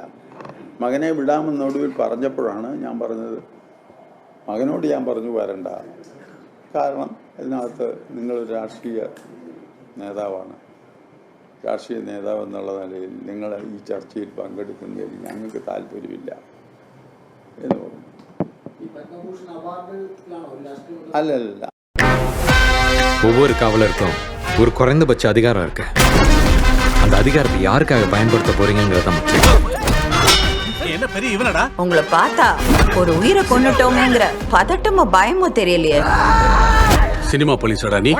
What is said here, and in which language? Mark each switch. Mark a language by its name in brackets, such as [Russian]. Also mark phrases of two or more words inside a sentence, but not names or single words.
[Malayalam] മകനെ വിടാമെന്നൊടുവിൽ പറഞ്ഞപ്പോഴാണ് ഞാൻ പറഞ്ഞത്, മകനോട് ഞാൻ പറഞ്ഞു വരണ്ട, കാരണം ഇതിനകത്ത് നിങ്ങളൊരു രാഷ്ട്രീയ നേതാവാണ്, രാഷ്ട്രീയ നേതാവ് എന്നുള്ള നിലയിൽ നിങ്ങൾ ഈ ചർച്ചയിൽ പങ്കെടുക്കുന്നതിൽ ഞങ്ങൾക്ക് താല്പര്യമില്ല എന്ന് പറഞ്ഞു. അല്ലല്ല, [Tamil] ஒவ்வொரு காவலருக்கும் ஒரு குறைந்தபட்ச அதிகாரம் இருக்கு. அந்த அதிகாரத்தை யாருக்காக பயன்படுத்த போறீங்கிறத முக்கியம். என்ன பெரிய இவனடா? உங்களை பார்த்தா ஒரு உயிரை கொன்னுட்டோமேங்கிற பதட்டமோ பயமோ தெரியலையே. சினிமா போலீஸோட நீ?